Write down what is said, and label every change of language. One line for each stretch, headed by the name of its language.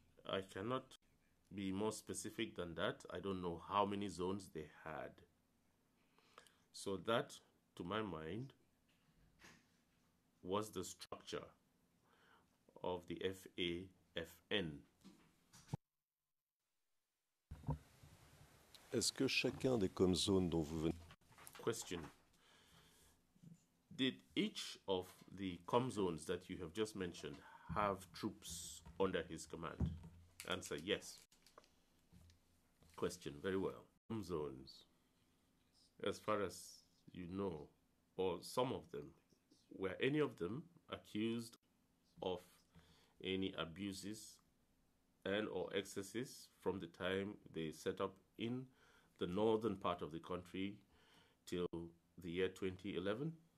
English: I cannot be more specific than that. I don't know how many zones they had. So that, to my mind, was the structure of the FAFN.
French: Est-ce que chacun des com-zones dont vous venez...
English: Question. Did each of the com zones that you have just mentioned have troops under his command? Answer, yes. Question, very well. Com zones, as far as you know, or some of them, were any of them accused of any abuses and or excesses from the time they set up in the northern part of the country till the year 2011?